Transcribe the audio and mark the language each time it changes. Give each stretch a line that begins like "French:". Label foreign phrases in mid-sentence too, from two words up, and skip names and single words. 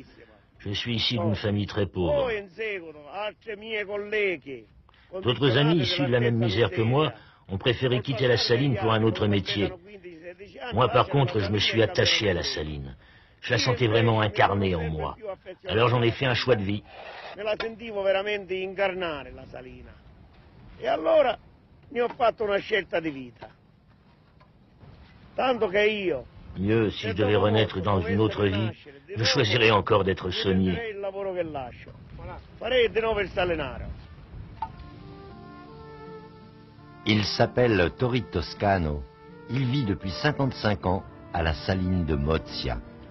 French: Je suis issu d'une famille très pauvre. D'autres amis issus de la même misère que moi ont préféré quitter la saline pour un autre métier. Moi, par contre, je me suis attaché à la saline. Je la sentais vraiment incarnée en moi. Alors j'en ai fait un choix de vie.
Italian: Me la sentivo veramente incarnare la salina. E allora ne ho fatto una scelta di vita. Tanto che io,
French: Mieux, si je devais renaître dans une autre vie, je choisirais encore d'être saunier.
Italian: il lavoro che lascio. Farei di nuovo il salenaro.
French: Il s'appelle Tori Toscano. Il vit depuis 55 ans à la saline de Mozia.